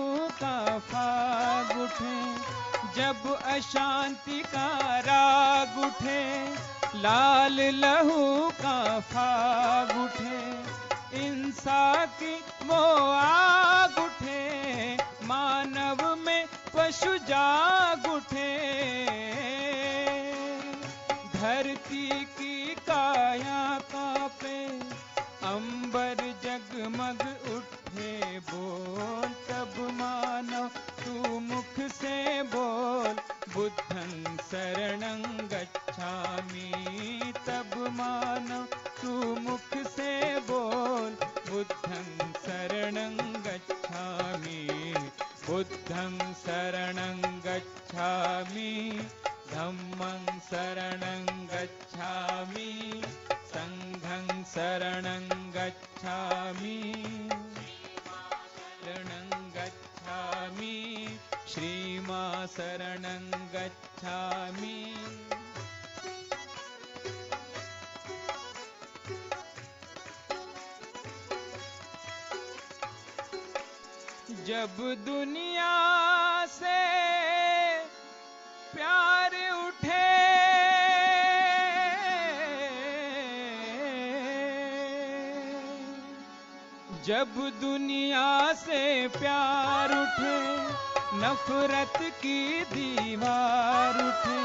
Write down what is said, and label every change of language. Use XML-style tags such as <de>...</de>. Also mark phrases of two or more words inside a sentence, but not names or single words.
<hi>का फाग उठे, जब अशांति का राग उठे, लाल लहू का फाग उठे, इंसा की वो आग उठे, मानव में पशु जाग उठे। धरती की काया कांपे, अंबर जगमग उठे। बोल तब मानव तू मुख से बोल,</hi> <pi>बुद्धं शरणं गच्छामि।</pi> <hi>तब मानव तू मुख से बोल,</hi> <pi>बुद्धं शरणं गच्छामि। बुद्धं शरणं गच्छामि, धम्मं शरणं गच्छामि, संघं शरणं गच्छामि, शरणं गच्छामि, श्रीमां शरणं गच्छामि।</pi> <hi>जब दुनिया से प्यार उठे, जब दुनिया से प्यार उठे, नफरत की दीवार उठे।</hi>